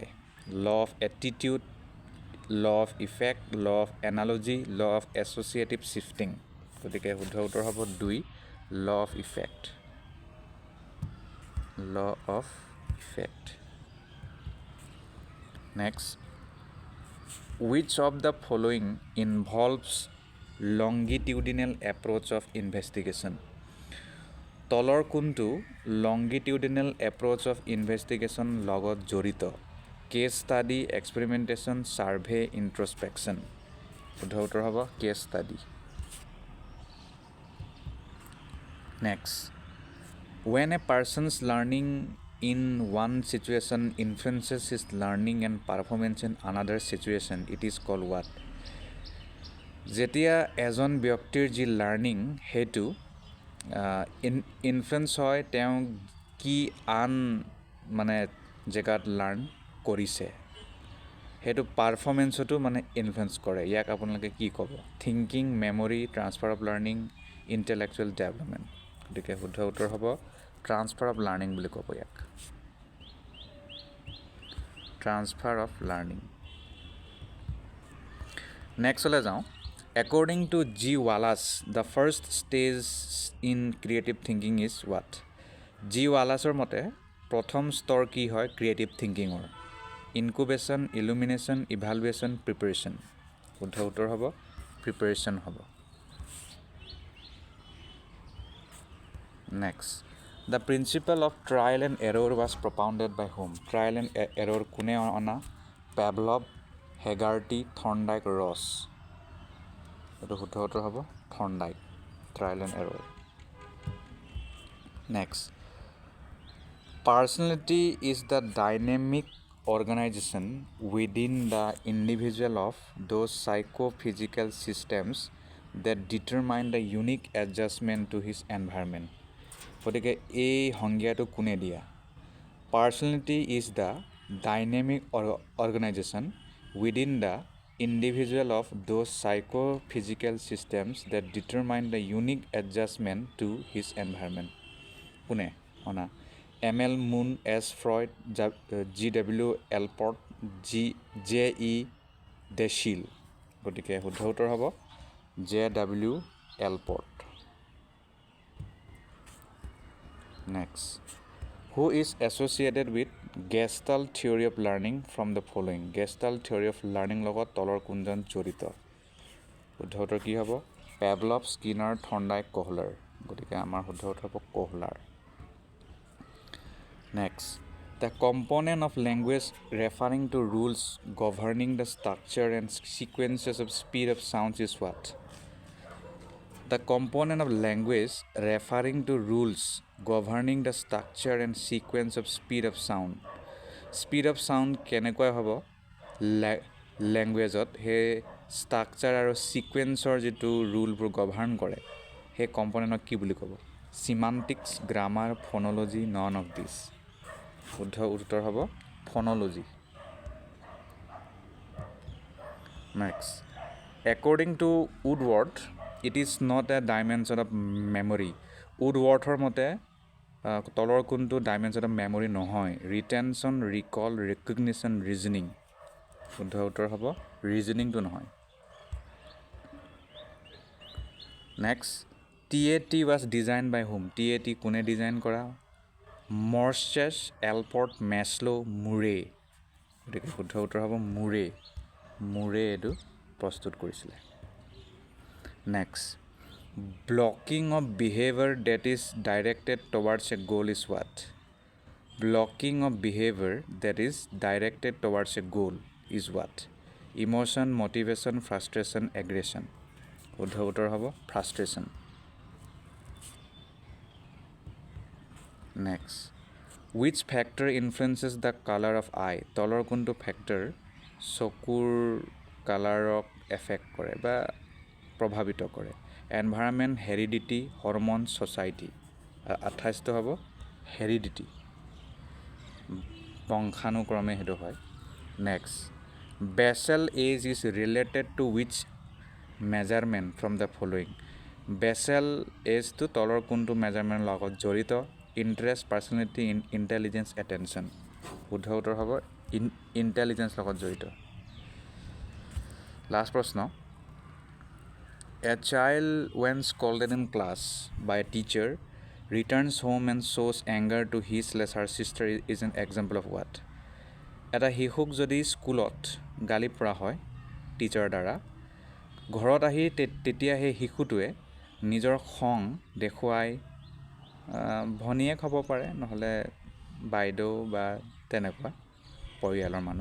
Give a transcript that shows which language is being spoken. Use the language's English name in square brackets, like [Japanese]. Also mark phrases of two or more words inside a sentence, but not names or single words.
[English] Law of attitude, law of effect, law of analogy, law of associative shifting. [Assamese] গতিকে শুদ্ধ উত্তৰ হ'ব 2 [English] law of effect. নেক্সট, which of the following involves longitudinal approach of investigation? [Assamese] তলৰ কোনটো [English] longitudinal approach of investigation [Assamese] লগত জড়িত? [English] Case study, experimentation, survey, introspection. [Assamese] শুদ্ধ উত্তৰ হ'ব [English] case study. নেক্সট, when a person's learning in one situation influences his learning and performance in another situation, it is called what? [Assamese] যেতিয়া এজন ব্যক্তিৰ যি লাৰ্ণিং সেইটো ইনফ্লুৱেঞ্চ হয়, তেওঁ কি আন মানে জেগাত লাৰ্ণ কৰিছে, সেইটো পাৰফৰ্মেঞ্চতো মানে ইনফ্লুৱেঞ্চ কৰে। ইয়াক আপোনালোকে কি ক'ব? [English] Thinking, memory, transfer of learning, intellectual development. [Assamese] গতিকে শুদ্ধ উত্তৰ হ'ব [English] transfer of learning [Assamese] বুলি ক'ব ইয়াক। [English] Transfer of learning. [Assamese] নেক্সটলৈ যাওঁ। [English] According to G. Wallace, the first stage in creative thinking is what? G. [Assamese] Wallaceৰ মতে প্ৰথম স্তৰ কি হয় [English] creative thinking? Incubation, illumination, evaluation, preparation. [Assamese] শুদ্ধ উত্তৰ হ'ব প্ৰিপেৰেশ্যন হ'ব। [English] Next, the principle of trial and error was propounded by whom? trial and error [Assamese] কোনে অনা? পেভলভ, হেগাৰ্টি, থৰ্ণ্ডাইক, ৰছ। এইটো শুদ্ধ উত্তৰ হ'ব থৰ্ণ্ডাইক, [English] trial and error. Next, personality is the dynamic organization within the individual of those psychophysical systems that determine the unique adjustment to his environment. [Assamese] গতিকে এই সংজ্ঞাটো কোনে দিয়া? [English] Personality is the dynamic organization within the individual of those psychophysical systems that determine the unique adjustment to his environment. [Assamese] কোনে অনা? M.L. Moon, S. Freud, G.W. Alport, J.E. Deschille. গতিকে শুদ্ধ উত্তৰ হ'ব J.W. Alport. [English] Next. Who is associated with Gestalt theory of learning from the following? Gestalt theory of learning [Assamese] লগত তলৰ কোনজন জড়িত? শুদ্ধ উত্তৰ কি হ'ব? Pavlov, Skinner, Thorndike, Kohler. গতিকে আমাৰ শুদ্ধ উত্তৰ হ'ব Kohler. Next. [English] The component of language referring to rules governing the structure and sequences of speed of sounds is what? The component of language referring to rules governing the structure and sequence of speed of sound. Speed of sound [Assamese] কেনেকৈ হ'ব? লেংগুৱেজত সেই ষ্ট্ৰাকচাৰ আৰু ছিকুৱেঞ্চৰ যিটো ৰুলবোৰ গভাৰ্ণ কৰে সেই কম্পনেণ্টক কি বুলি ক'ব? [English] Semantics, grammar, phonology, none of these. [Assamese] শুদ্ধ উত্তৰ হ'ব ফ'ন'লজি. [English] Next. According to Woodward, it is not a dimension of memory. [Assamese] Woodwardৰ মতে তলৰ কোনটো [English] dimension of memory [Assamese] নহয়? [English] retention, recall, recognition, reasoning. [Assamese] শুদ্ধ উত্তৰ হ'ব ৰিজনিংটো নহয়. [English] নেক্সট. TET was designed by whom? [Assamese] TET কোনে ডিজাইন কৰা? মৰ্ছেছ, এলপৰ্ট, মেছলো, মুৰে. গতিকে শুদ্ধ উত্তৰ হ'ব মুৰে. মুৰে এইটো প্ৰস্তুত কৰিছিলে. [English] নেক্সট. Blocking of behavior that is directed towards a goal is what? Blocking of behavior that is directed towards a goal is what? Emotion, motivation, frustration, aggression. [Assamese] শুদ্ধ উত্তৰ হ'ব frustration. Next. [English] Which factor influences the color of eye? [Assamese] তলৰ কোনটো ফেক্টৰ চকুৰ কালাৰক এফেক্ট কৰে বা প্ৰভাৱিত কৰে? [English] Environment, heredity, hormone, society. [Assamese] 28টো হ'ব হেৰিডিটি, বংশানুক্ৰমে সেইটো হয়. [English] নেক্সট. Basal age is related to which measurement from the following? [Assamese] বেচেল এজটো তলৰ কোনটো মেজাৰমেণ্টৰ লগত জড়িত? [English] interest, personality, intelligence, attention. [Assamese] শুদ্ধ উত্তৰ হ'ব ইণ্টেলিজেঞ্চ লগত জড়িত. লাষ্ট প্ৰশ্ন. [English] A child when scolded in class by a teacher returns home and shows anger to his/her sister is an example of what? [Assamese] এটা শিশুক যদি স্কুলত গালি পৰা হয় টিচাৰৰ দ্বাৰা, ঘৰত আহি তেতিয়া সেই শিশুটোৱে নিজৰ খং দেখুৱাই ভনীয়েক হ'ব পাৰে, নহ'লে বাইদেউ বা তেনেকুৱা পৰিয়ালৰ মানুহ.